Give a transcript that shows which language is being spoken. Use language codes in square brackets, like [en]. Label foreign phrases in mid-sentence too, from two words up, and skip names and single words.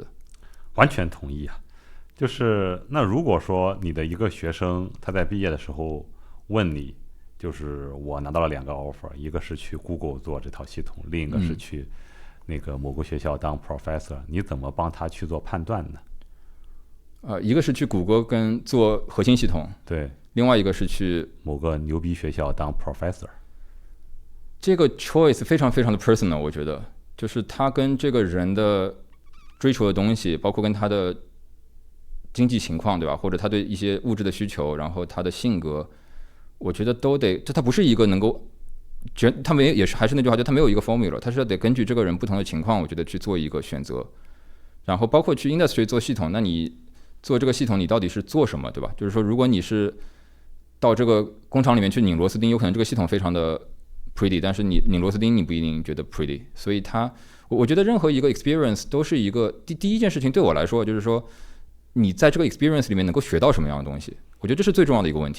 [zh] 完全同意啊，就是那如果說你的一個學生他在畢業的時候問你，就是我拿到了2個 offer， 一個是去 Google 做這套系統，另一個是去那個某個學校當 professor，你怎麼幫他去做判斷呢？一個是去谷歌跟做核心系統，對，另外一個是去某個牛逼學校當 professor。這個 choice 非常非常的 personal， 我覺得就是他跟這個人的追求的東西，包括跟他的經濟情況，對吧？或者他對一些物質的需求，然後他的性格，我覺得都得，他不是一個能夠，他没也是還是那句话，就他沒有一個 formula，他是得根據這個人不同的情況，我覺得去做一個選擇。然後包括去 industry 做系統，那你做這個系統，你到底是做什麼，對吧？就是說，如果你是到這個工廠裡面去擰螺絲釘，有可能這個系統非常的 pretty， 但是你擰螺絲釘你不一定覺得 pretty， 所以我覺得任何一個 experience 都是一個第一件事情對我來說，就是說你在這個 experience 裡面能夠學到什麼樣的東西，我覺得這是最重要的一個問題。